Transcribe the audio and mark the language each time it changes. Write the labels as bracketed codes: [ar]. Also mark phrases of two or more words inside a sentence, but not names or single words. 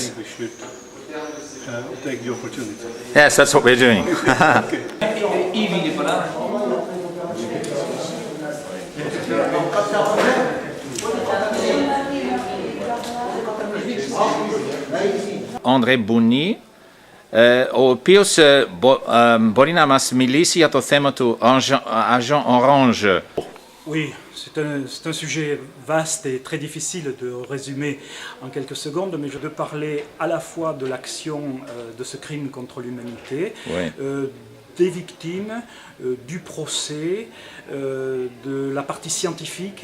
[en] think we should take the opportunity. yes, that's what we're doing. [el] André Bouni, ο οποίος μπορεί να μας μιλήσει για το θέμα του Agent Orange. [fr] Oui, c'est un sujet vaste et très difficile de résumer en quelques secondes, mais je veux parler à la fois de l'action de ce crime contre l'humanité, Ouais. des victimes, du procès, de la partie scientifique.